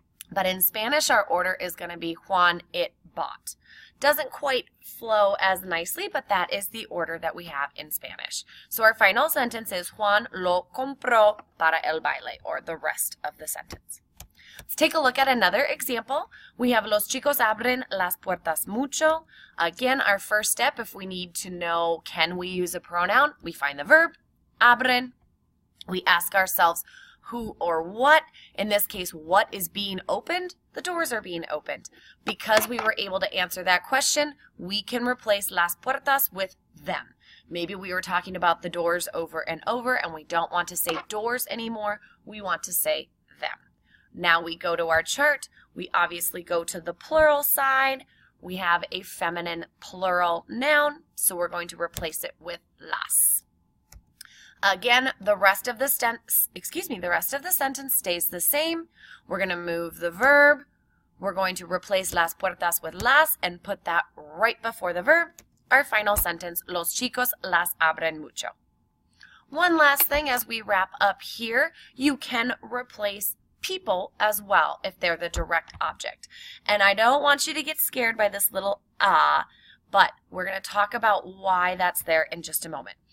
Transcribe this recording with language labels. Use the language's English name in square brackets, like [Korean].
[English] But in Spanish, our order is going to be Juan it bought. Doesn't quite flow as nicely, but that is the order that we have in Spanish. So our final sentence is Juan [Spanish] lo compró para el baile, [English] or the rest of the sentence. Let's take a look at another example. We have [Spanish] los chicos abren las puertas mucho. [English] Again, our first step, if we need to know can we use a pronoun, we find the verb, abren. We ask ourselves who or what. In this case, what is being opened? The doors are being opened. Because we were able to answer that question, we can replace las puertas with them. Maybe we were talking about the doors over and over and we don't want to say doors anymore. We want to say them. Now we go to our chart. We obviously go to the plural side. We have a feminine plural noun, so we're going to replace it with las. Again, the rest of the sentence stays the same. We're going to move the verb. We're going to replace las puertas with las and put that right before the verb. Our final sentence, [Spanish] los chicos las abren mucho. [English] One last thing as we wrap up here, you can replace people as well if they're the direct object. And I don't want you to get scared by this little but we're going to talk about why that's there in just a moment.